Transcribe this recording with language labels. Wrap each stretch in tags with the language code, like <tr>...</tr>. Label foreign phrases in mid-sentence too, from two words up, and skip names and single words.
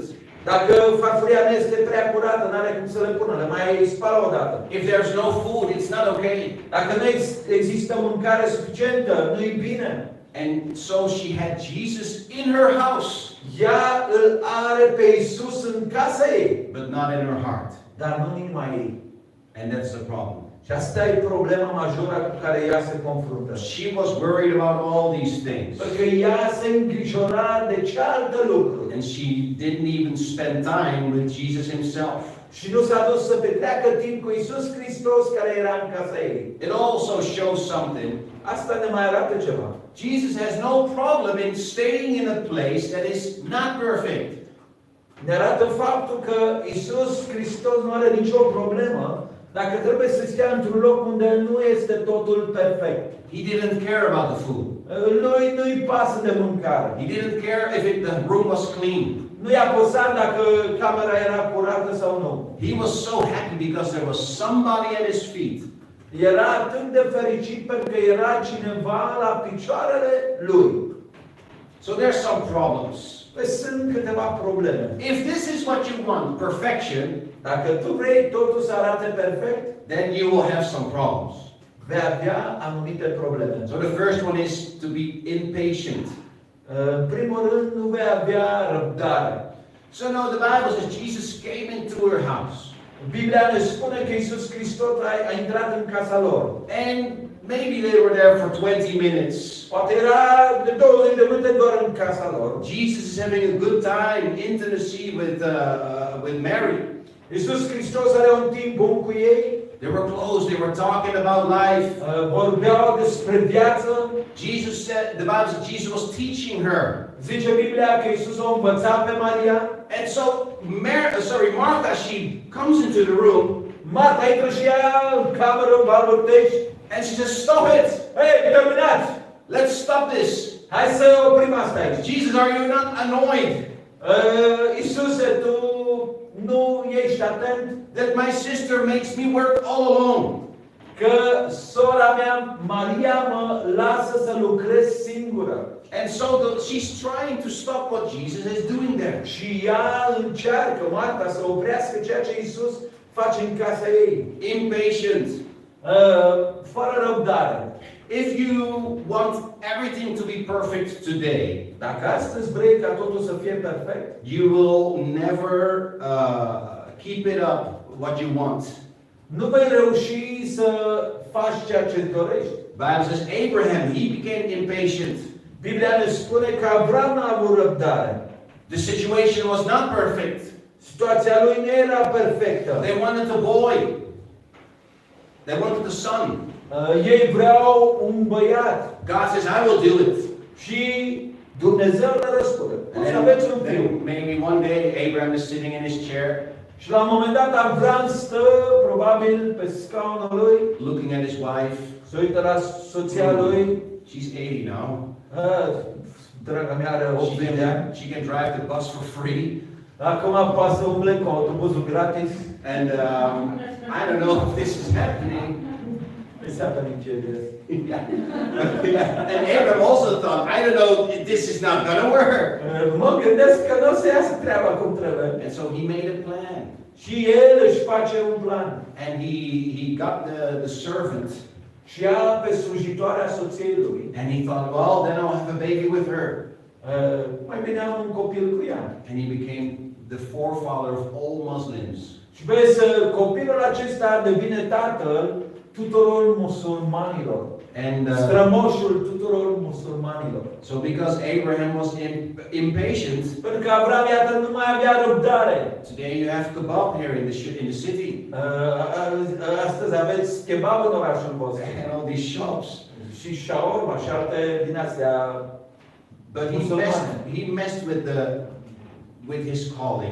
<ro>Dacă farfuria nu este prea curată, n-are cum să le pună, le mai spală o dată.</ro> <en>If there's no food, it's not okay.</en> <ro>Dacă nu există mâncare suficientă, nu-i bine.</ro> <en>And so she had Jesus in her house,</en> <ro>Ea îl are pe Iisus în casa ei,</ro> <en>but not in her heart.</en> <ro>dar nu în inima ei.</ro> <en>And that's the problem.</en> <ro>Și asta e problema majoră cu care ea se confruntă.</ro> <en>She was worried about all these things.</en> <ro>Pentru că ea se îngrijora de cealaltă lucruri.</ro> <en>And she didn't even spend time with Jesus himself.</en> <ro>Și nu s-a dus să petreacă timp cu Iisus Hristos care era în casa ei.</ro> <en>It also shows something.</en> <ro>Asta ne mai arată ceva.</ro> <en>Jesus has no problem in staying in a place that is not perfect.</en> <ro>Ne arată faptul că Iisus Hristos nu are nicio problemă dacă trebuie să stea într-un loc unde nu este totul perfect.</ro> <en>He didn't care about the food.</en> <ro>Nu-i pasă de mâncare.</ro> <en>He didn't care if the room was clean.</en> <ro>Nu i-a păsat dacă camera era curată sau nu.</ro> <en>He was so happy because there was somebody at his feet.</en> <ro>Era atât de fericit pentru că era cineva la picioarele lui.</ro> <en>So there's some problems.</en> <ro>Păi sunt câteva probleme.</ro> <en>If this is what you want, perfection,</en> <ro>Dacă tu vrei totul să arate perfect,</ro> <en>then you will have some problems.</en> <ro>vei avea anumite probleme.</ro> <en>So the first one is to be impatient.</en> <ro>În primul rând, nu vei avea răbdare.</ro> <en>So no, the Bible says Jesus came into her house.</en> <ro>Biblia ne spune că Iisus Hristos a intrat în casa lor.</ro> <en>And maybe they were there for 20 minutes.</en> <ro>Poate era de 20 de minute doar în casa lor.</ro> <en>Jesus is having a good time, intimacy with Mary.</en> <ro>Iisus Hristos are un timp bun cu ei.</ro> <en>They were close, they were talking about life.</en> <ro>Vorbeau despre viață.</ro> <en>Jesus said, the Bible says Jesus was teaching her.</en> <ro>Zice Biblia că Iisus o învăța pe Maria.</ro> <en>And so, Martha, she comes into the room.</en> <ro>Marta intră și ea în cameră, în balbătești.</ro> <en>And she says, stop it!</en> <ro>Hei, terminați!</ro> <en>Let's stop this.</en> <ro>Hai să oprim asta aici.</ro> <en>Jesus, are you not annoyed</en> <ro>Iisuse, tu nu ești atent</ro> <en>that my sister makes me work all alone?</en> <ro>că sora mea, Maria, mă lasă să lucrez singură.</ro> <en>And so she's trying to stop what Jesus is doing there.</en> <ro>Și ea încearcă, Marta, să oprească ceea ce Iisus face în casa ei.</ro> <en>Impatient.</en> <ro>Fără răbdare.</ro> <en>If you want everything to be perfect today,</en> <ro>Dacă astăzi vrei ca totul să fie perfect,</ro> <en>you will never keep it up what you want.</en> <ro>nu vei reuși să faci ceea ce dorești.</ro> <en>Bible says Abraham, he became impatient.</en> <ro>Biblia ne spune că Avram n-a avut răbdare.</ro> <en>The situation was not perfect.</en> <ro>Situația lui nu era perfectă.</ro> <en>They wanted the boy. They wanted the son.</en> <ro>Ei vreau un băiat.</ro> <en>God says, I will do it.</en> <ro>Și Dumnezeu le răspunde. O să aveți un fiu.</ro> <en>Then maybe one day Abraham is sitting in his chair,</en> <ro>Și la un moment dat Avram stă probabil pe scaunul lui,</ro> <en>looking at his wife.</en> <ro>se uită la soția lui.</ro> <en>She's 80 now.</en> <ro>Draga mea are 80 de ani.</ro> <en>She can drive the bus for free.</en> <ro>Acum poate să umble cu autobuzul gratis.</ro> <en>And I don't know if this is happening. It's happening, Jesus. And Abraham also thought, I don't know, this is not going to work.</en> <ro>Mă gândesc că nu o să iasă treaba cum trebuie.</ro> <en>And so he made a plan.</en> <ro>Și el își face un plan.</ro> <en>And he got the servant.</en> <ro>Și ia pe slujitoarea soției lui.</ro> <en>And he thought, well, then I'll have a baby with her.</en> <ro>Mai bine am un copil cu ea.</ro> <en>And he became the forefather of all Muslims.</en> <ro>Și vezi, copilul acesta devine tatăl tuturor musulmanilor.</ro> <en>And</en> <ro>Strămoșul tuturor musulmanilor.</ro> <en>so because Abraham was impatient,</en> <ro>Pentru că Avram, iată, nu mai avea răbdare.</ro> <en>today you have kebab here in the city.</en> <ro>Astăzi aveți kebab în orașul vostru.</ro> <en>And all these shops.</en> <ro>Și shawarma și alte din astea.</ro> <en>But he messed with his calling.</en>